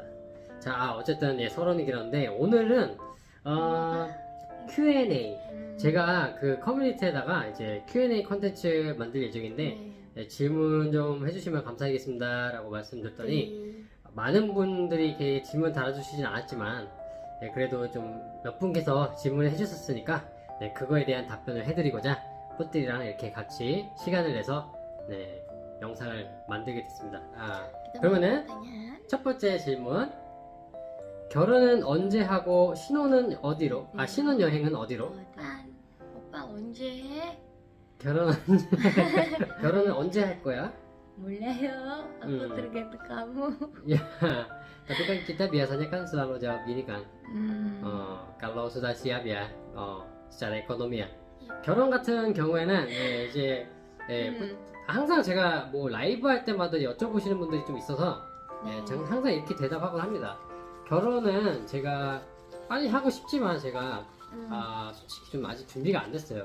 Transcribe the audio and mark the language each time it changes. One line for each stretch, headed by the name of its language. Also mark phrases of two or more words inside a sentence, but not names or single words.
Korean: 자, 어쨌든 서론이 길었는데 오늘은 Q&A 제가 그 커뮤니티에다가 이제 Q&A 컨텐츠 만들 예정인데 질문 좀 해주시면 감사하겠습니다 라고 말씀드렸더니 많은 분들이 이렇게 질문 달아주시진 않았지만 그래도 좀 몇 분께서 질문을 해주셨으니까 그거에 대한 답변을 해드리고자 뿌띠랑 이렇게 같이 시간을 내서 영상을 만들게 됐습니다. 그러면은 첫 번째 질문, 결혼은 언제 하고 신혼은 어디로? 신혼여행은 어디로? 오빠 언제 해? 결혼은 언제 할 거야? 몰라요.
Indonesian: Aku tergantung kamu. Ya, tapi kan kita biasanya kan selalu jawab gini kan, kalau sudah siap ya, secara ekonomi ya.
Korean: 결혼 같은 경우에는 이제 항상 제가 뭐 라이브 할 때마다 여쭤보시는 분들이 좀 있어서 저는 항상 이렇게 대답하곤 합니다. 결혼은 제가 빨리 하고 싶지만 제가 솔직히 좀 아직 준비가 안 됐어요.